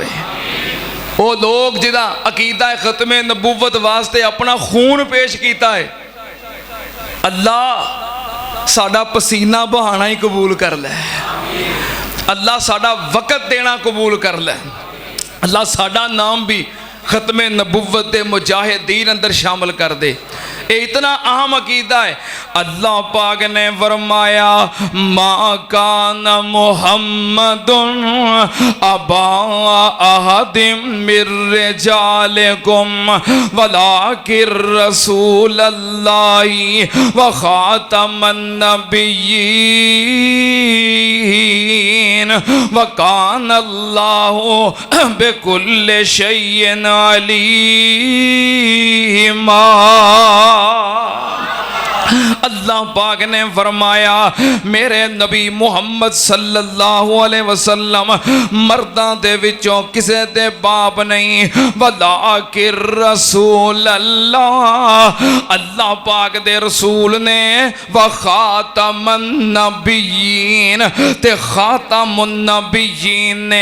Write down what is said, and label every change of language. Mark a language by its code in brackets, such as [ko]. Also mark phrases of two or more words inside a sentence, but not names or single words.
[pa] ਉਹ ਲੋਕ ਜਿਹਦਾ ਅਕੀਦਾ ਖਤਮੇ ਨਬੂਵਤ ਵਾਸਤੇ ਆਪਣਾ ਖੂਨ ਪੇਸ਼ ਕੀਤਾ ਹੈ, ਅੱਲਾਹ ਸਾਡਾ ਪਸੀਨਾ ਬਹਾਣਾ ਹੀ ਕਬੂਲ ਕਰ ਲੈ। ਅੱਲਾਹ ਸਾਡਾ ਵਕਤ ਦੇਣਾ ਕਬੂਲ ਕਰ ਲੈ। ਅੱਲਾਹ ਸਾਡਾ ਨਾਮ ਵੀ ਖਤਮੇ ਨਬੂਵਤ ਦੇ ਮੁਜਾਹਿਦੀਨ ਅੰਦਰ ਸ਼ਾਮਲ ਕਰ दे। [ur] یہ اتنا اہم عقیدہ ہے. اللہ پاک نے فرمایا [ar] ما كان محمد أبا أحد من رجالكم ولكن رسول الله وخاتم النبيين وكان الله بكل شيء عليما. [pa] اللہ پاک نے فرمایا میرے نبی محمد [ar] صلى الله عليه وسلم [pa] مرداں دے وچوں کسے دے باپ نہیں, [ar] ولكن رسول الله, [pa] اللہ پاک دے رسول نے, [ar] وخاتم النبيين, [pa] تے [ar] خاتم النبيين [pa] نے.